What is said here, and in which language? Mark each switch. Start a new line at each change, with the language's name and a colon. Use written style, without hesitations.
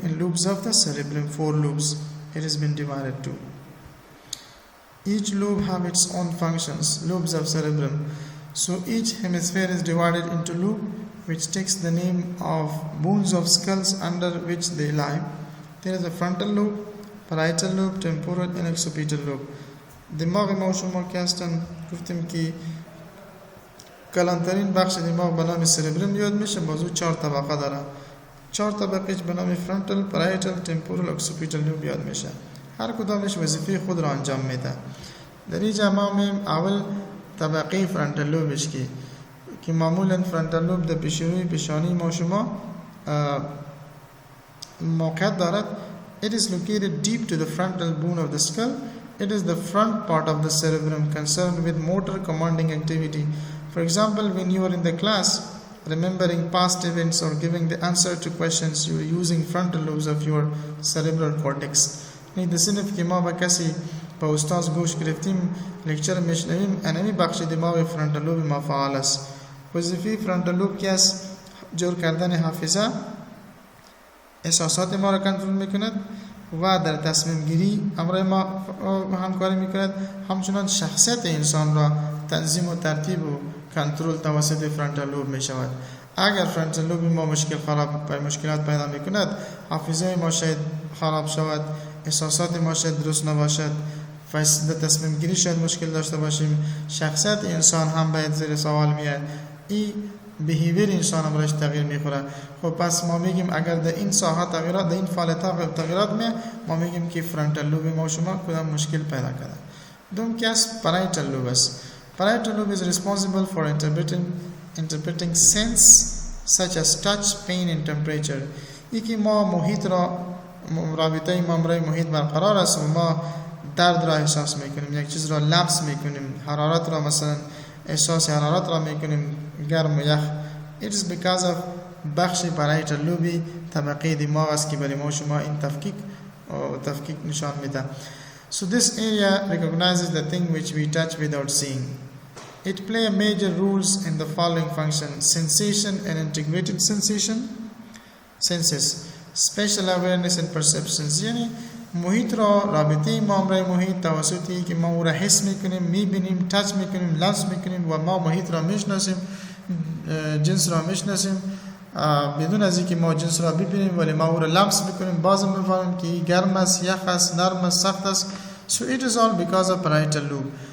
English: And lobes of the cerebellum, 4 lobes, it has been divided to. Each lobe have its own functions, lobes of cerebrum. So each hemisphere is divided into lobe, which takes the name of bones of skulls under which they lie. There is a frontal lobe, parietal lobe, temporal and occipital lobe.
Persian: دماغ ما شما که هستن گفتیم که کلانترین بخش دماغ به نام سربرم یاد میشه. بازو 4 طبقه داره. 4 طبقهش به نام فرونتال، پارایتال، تمپورال، اکسیپیتال لوب یاد میشه. هر کدامش وظیفه خود را انجام میده. در اینجا ما میم اول طبقه فرونتال لوبش که معمولا فرونتال لوب در پیشروی پیشانی ما شما موقعیت دارد.
English: It is located deep to the frontal bone of the skull It is the front part of the cerebrum concerned with motor commanding activity. For example, when you are in the class remembering past events or giving the answer to questions, you are using frontal lobes of your cerebral cortex.
Persian: این د صنف که ما به کسی به استاد گوش گرفتیم لکچر میشنویم انمی بخش دماغ فرانتال لوب ما فعال است. وظیفه فرانتال لوب که است جور کردن حافظه، احساسات ما را کنترل میکند و در تصمیم گیری امر ما همکاری میکند. همچنان شخصیت انسان را تنظیم و ترتیب و کنترل توسط فرانتال لوب میشود. اگر فرانتال لوب ما مشکلات پیدا میکند، حافظه ما شاید خراب شود، احساسات ما شاید درست نباشد، در تصمیم گیری شاید مشکل داشته باشیم، شخصیت انسان هم باید زیر سوال میاد. این بیهیویر انسان هم برایش تغییر میخوره. خب پس ما میگیم اگر در این ساحه تغییرات، در این فعالیت تغییرات می ما میگیم که فرانتال لوب ما شما کدام مشکل پیدا کرده. دوم که است parietal lobe است.
English: Parietal lobe is responsible for interpreting sense such as touch, pain and temperature.
Persian: یکی ما محیط را رابطه ممرای محیط برقرار است و ما درد را احساس میکنیم، یک چیز را لمس میکنیم، حرارت را مثلا احساس حرارت را میکنیم، گرم و یخ.
English: It is because of
Persian: بخش parietal lobe طبقه دماغ است که برای ما شما این تفکیک نشان میده.
English: So this area recognizes the thing which we touch without seeing. It play major roles in the following function: sensation and integrated senses, special awareness and perceptions.
Persian: یعنی محیط را رابطه مامرای محیط توسطی که ما او را حس میکنیم، میبینیم، تچ میکنیم، لمس میکنیم و ما محیط را میشناسیم، جنس را میشناسیم بدون از اینکه ما جنس را ببینیم، ولی ما او را لمس میکنیم، باز میفهمیم که گرم است، یخ است، نرم است، سخت است.
English: So it is all because of parietal lobe.